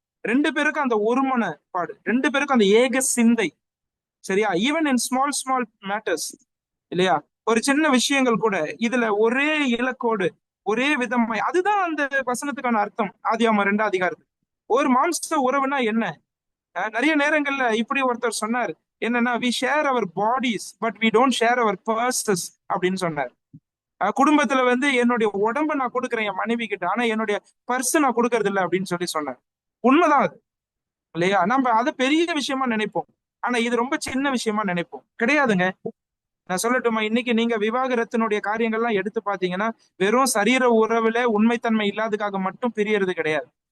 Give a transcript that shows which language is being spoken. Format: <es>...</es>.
<ta>2 பேருக்கும் அந்த ஒருமன பாடு, 2 பேருக்கும் அந்த ஏக சிந்தை. சரியா?</ta> <en>even in small small matters,</en> <ta>இல்லையா, ஒரு சின்ன விஷயங்கள் கூட இதுல ஒரே இலக்கோடு ஒரே விதமாய், அதுதான் அந்த வசனத்துக்கான அர்த்தம். ஆதியாகமம் 2ஆம் அதிகாரத்து ஒரு மாம்ச உறவுனா என்ன? நிறைய நேரங்கள்ல இப்படி ஒருத்தர் சொன்னார், என்னன்னா</ta> <en>we share our bodies but we don't share our purses</en> <ta>அப்படின்னு சொன்னார். குடும்பத்துல வந்து என்னுடைய உடம்ப நான் கொடுக்குறேன் என் மனைவி கிட்ட, ஆனா என்னுடைய பர்ஸ் நான் கொடுக்கறது இல்லை அப்படின்னு சொல்லி சொன்னார். உண்மைதான் அது, இல்லையா? நம்ம அதை பெரிய விஷயமா நினைப்போம், ஆனா இது ரொம்ப சின்ன விஷயமா நினைப்போம். கிடையாதுங்க. நான் சொல்லட்டுமா, இன்னைக்கு நீங்க விவாகரத்தினுடைய காரியங்கள்லாம் எடுத்து பாத்தீங்கன்னா வெறும் சரீர உறவுல உண்மைத்தன்மை இல்லாததுக்காக மட்டும் பிரியறது கிடையாது.</ta>